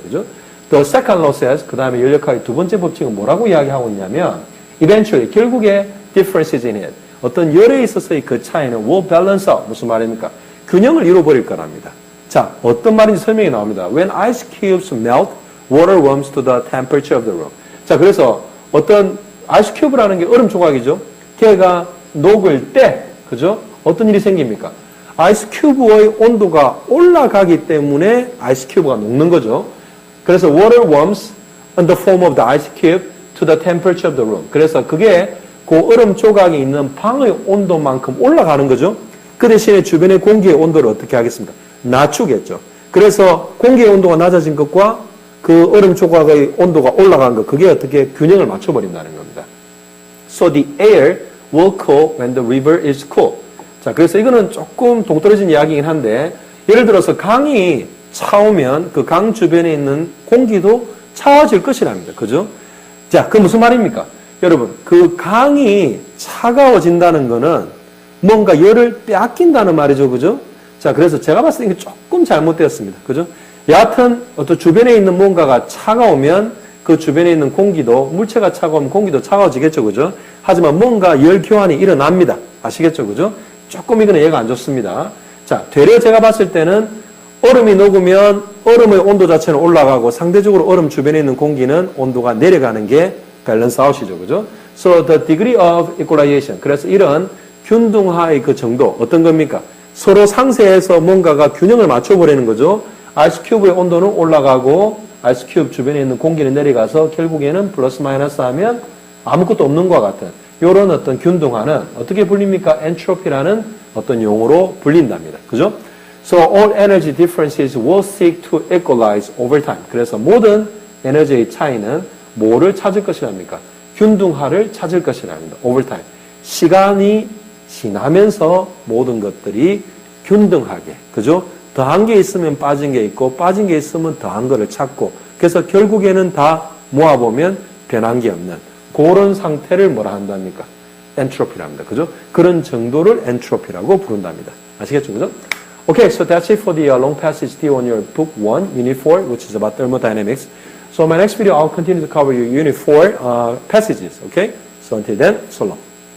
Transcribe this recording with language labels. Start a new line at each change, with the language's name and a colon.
Korean: 그죠?
English: The second law says,
Korean: 그 다음에 열역학의 두 번째 법칙은 뭐라고 이야기하고 있냐면, eventually, 결국에
English: differences in it.
Korean: 어떤 열에 있어서의 그 차이는
English: will balance out.
Korean: 무슨 말입니까? 균형을 잃어버릴 거랍니다. 자, 어떤 말인지 설명이 나옵니다.
English: When ice cubes melt, water warms to the temperature of the room.
Korean: 자, 그래서 어떤 아이스 큐브라는 게 얼음 조각이죠. 걔가 녹을 때, 그죠? 어떤 일이 생깁니까? 아이스 큐브의 온도가 올라가기 때문에 아이스 큐브가 녹는 거죠. 그래서
English: water warms in the form of the ice cube to the temperature of the room.
Korean: 그래서 그게 그 얼음 조각이 있는 방의 온도만큼 올라가는 거죠. 그 대신에 주변의 공기의 온도를 어떻게 하겠습니까? 낮추겠죠. 그래서 공기의 온도가 낮아진 것과 그 얼음 조각의 온도가 올라간 것, 그게 어떻게 균형을 맞춰버린다는 겁니다.
English: So the air will cool when the river is cool.
Korean: 자, 그래서 이거는 조금 동떨어진 이야기이긴 한데, 예를 들어서 강이 차오면 그 강 주변에 있는 공기도 차워질 것이랍니다. 그죠? 자, 그 무슨 말입니까? 여러분, 그 강이 차가워진다는 거는 뭔가 열을 빼앗긴다는 말이죠. 그죠? 자, 그래서 제가 봤을 때 이게 조금 잘못되었습니다. 그죠? 여하튼, 어떤 주변에 있는 뭔가가 차가우면 그 주변에 있는 공기도, 물체가 차가우면 공기도 차가워지겠죠. 그죠? 하지만 뭔가 열 교환이 일어납니다. 아시겠죠? 그죠? 조금 이거는 얘가 안 좋습니다. 자, 되려 제가 봤을 때는 얼음이 녹으면 얼음의 온도 자체는 올라가고 상대적으로 얼음 주변에 있는 공기는 온도가 내려가는 게 밸런스 아웃이죠. 그죠?
English: So the degree of equalization.
Korean: 그래서 이런 균등화의 그 정도 어떤 겁니까? 서로 상세해서 뭔가가 균형을 맞춰버리는 거죠. 아이스 큐브의 온도는 올라가고 아이스 큐브 주변에 있는 공기는 내려가서 결국에는 플러스 마이너스 하면 아무것도 없는 것과 같은 이런 어떤 균등화는 어떻게 불립니까? 엔트로피라는 어떤 용어로 불린답니다. 그죠?
English: So all energy differences will seek to equalize over time.
Korean: 그래서 모든 에너지의 차이는 뭐를 찾을 것이랍니까? 균등화를 찾을 것이랍니다.
English: over time.
Korean: 시간이 지나면서 모든 것들이 균등하게, 그죠? 더한 게 있으면 빠진 게 있고 빠진 게 있으면 더한 거를 찾고 그래서 결국에는 다 모아보면 변한 게 없는 그런 상태를 뭐라 한답니까? 엔트로피랍니다. 그죠? 그런 정도를 엔트로피라고 부른답니다. 아시겠죠? 그죠?
English: Okay, so that's it for the long passage D on your book 1, unit 4, which is about thermodynamics. So in my next video, I'll continue to cover your unit 4 passages. Okay? So until then, so long.